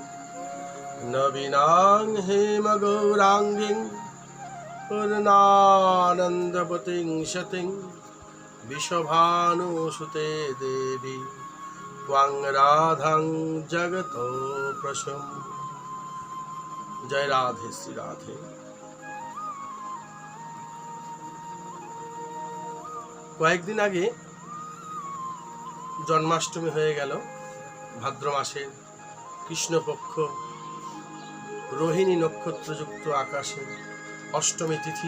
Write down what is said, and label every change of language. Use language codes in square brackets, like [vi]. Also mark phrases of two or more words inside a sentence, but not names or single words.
[sa] नवीनां हेम गौरांगीं पूर्णानंदपतिं सतिं विश्वभानुसुते देवी त्वां राधां जगतो प्रसम। [hi] जय राधे श्री राधे। [bn] কয়েকদিন আগে জন্মাষ্টমী হয়ে গেল। ভাদ্র মাসের কৃষ্ণপক্ষ রোহিণী নক্ষত্রযুক্ত আকাশে অষ্টমী তিথি।